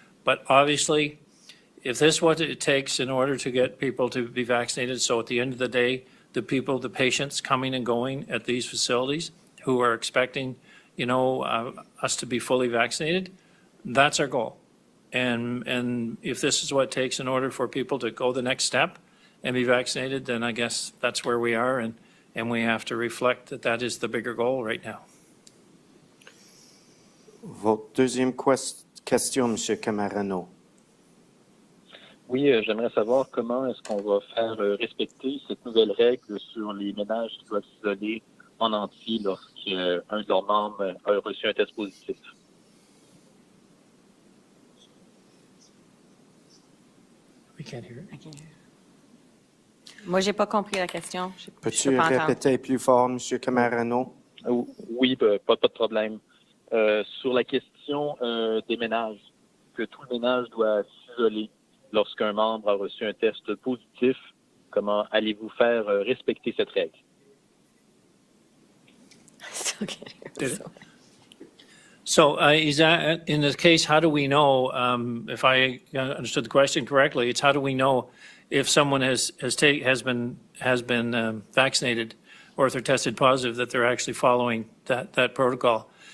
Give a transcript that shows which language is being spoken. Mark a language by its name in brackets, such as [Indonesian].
[English] But obviously, if this is what it takes in order to get people to be vaccinated, so at the end of the day, the patients coming and going at these facilities who are expecting, us to be fully vaccinated, that's our goal. And if this is what it takes in order for people to go the next step and be vaccinated, then I guess that's where we are, and we have to reflect that is the bigger goal right now. [French] Votre deuxième question, M. Camarano. Oui, j'aimerais savoir comment est-ce qu'on va faire respecter cette nouvelle règle sur les ménages qui doivent s'isoler en entier lorsqu'un de leurs membres a reçu un test positif. [English] We can't hear it. [French] Moi, j'ai pas compris la question. Peux-tu peux pas entendre. répéter plus fort, M. Camarano? Oui, pas de problème. Sur la question des ménages, que tout le ménage doit s'isoler lorsqu'un membre a reçu un test positif, comment allez-vous faire respecter cette règle? [English] I still can't hear. Did it? So is that, in this case, how do we know, if I understood the question correctly, it's how do we know if someone has been vaccinated or if they're tested positive that they're actually following that protocol?